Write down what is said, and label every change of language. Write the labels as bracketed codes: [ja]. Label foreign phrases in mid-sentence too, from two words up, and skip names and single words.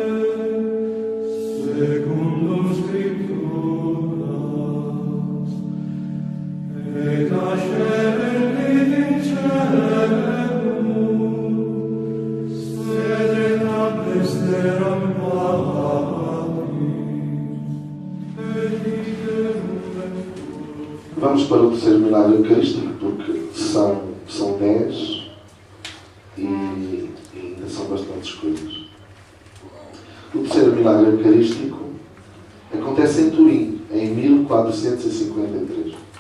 [la] secundum Scripturas, et ascendit in caelum, sedet ad dexteram Patris, et iterum vectus. [pt] Vamos para o terceiro milagre eucarístico, porque são 10 e ainda são bastantes coisas. O terceiro milagre eucarístico acontece em Turim, em 1453.